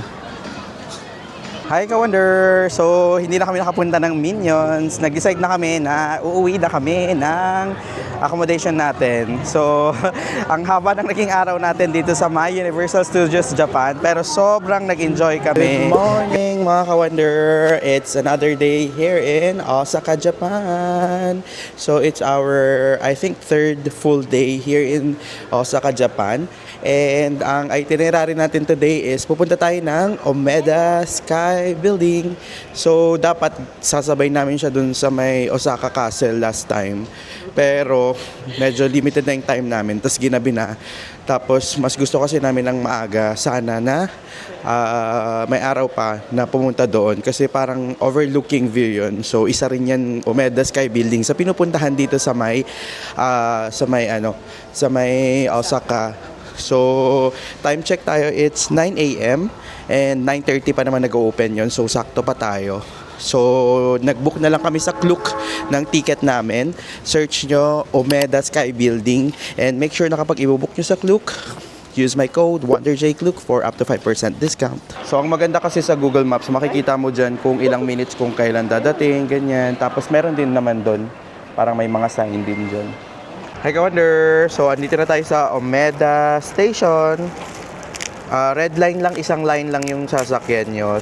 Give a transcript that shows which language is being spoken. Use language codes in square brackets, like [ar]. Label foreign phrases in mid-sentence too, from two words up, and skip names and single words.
[en] Hi, Ka-Wonder! [tl] So, hindi na kami nakapunta ng Minions. Nag-decide na kami na uuwi na kami ng accommodation natin. So, ang haba ng naging araw natin dito sa My Universal Studios Japan. Pero sobrang nag-enjoy kami. [en] Good morning, [tl] mga Ka-Wonder! [en] It's another day here in Osaka, Japan. So, it's our, I think, third full day here in Osaka, Japan. [tl] And ang itinerary natin today is pupunta tayo ng Omeda Sky Sky Building. So, dapat sasabay namin siya dun sa may Osaka Castle [en] last time. [tl] Pero, medyo limited na yung time namin. Tapos, ginabi na. Tapos, mas gusto kasi namin ng maaga. Sana na may araw pa na pumunta doon. Kasi parang [en] overlooking view [tl] yun. So, isa rin yan, Umeda Sky Building. Sa pinupuntahan dito sa may Osaka. So, [en] time check [tl] tayo, [en] it's 9 a.m. [tl] and 9:30 pa naman nag-open yon. So, sakto pa tayo. So, nag-book na lang kami sa Klook ng ticket namin. Search nyo Umeda Sky Building and [en] make sure [tl] na kapag i-book nyo sa Klook, [en] use my code WonderJKlook for up to 5% discount. [tl] So, ang maganda kasi sa Google Maps, makikita mo dyan kung ilang minutes kung kailan dadating, ganyan. Tapos, meron din naman doon. Parang may mga sign din dyan. [en] Hi, Wonder! [tl] So, andito na tayo sa Umeda Station. [en] Red line [tl] lang, isang line lang yung sasakyan nyo.